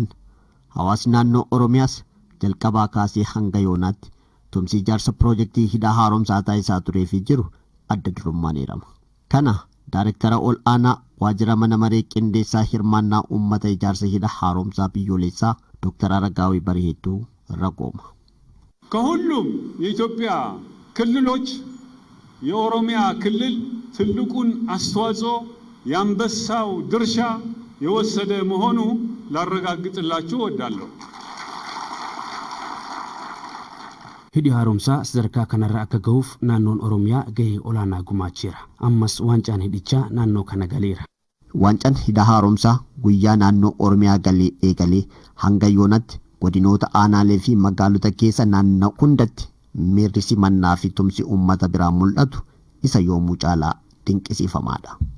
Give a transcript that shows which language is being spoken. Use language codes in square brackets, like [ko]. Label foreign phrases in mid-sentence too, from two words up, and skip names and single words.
[om] Hawaasni naannoo Oromiyaas jalqabaa kaasee hanga yoonaatti tumsi ijaarsa piroojeektii hidha haaromsaa taasisaa turee fi jiru adda durummaan eerama. Kana Daayireektara ol aanaa waajjira mana maree qindeessaa hirmaannaa uummata ijaarsa hidha haaromsaa biyyoolessaa ዶክተር አረጋዊ በርሄቱ ረጎማ [am] ከሁሉም የኢትዮጵያ ክልሎች የኦሮሚያ ክልል ትልቁን አስተዋጽኦ የአንበሳው ድርሻ የወሰደ መሆኑ ላረጋግጥላችሁ እወዳለሁ። [om] hidhi haaromsaa sadarkaa kanarra akka gahuuf naannoon Oromiyaa gahee olaanaa gumaacheera. Ammas waancaan hidhichaa naannoo kana galeera. Waancaan hidha haaromsaa guyyaa naannoo Oromiyaa galee eegalee hanga yoonatti godinoota aanaalee fi magaalota keessa naannoo hundatti miirri simannaa fi tumsi uummata biraa mul'atu isa yoomuu caalaa dinqisiifamaadha.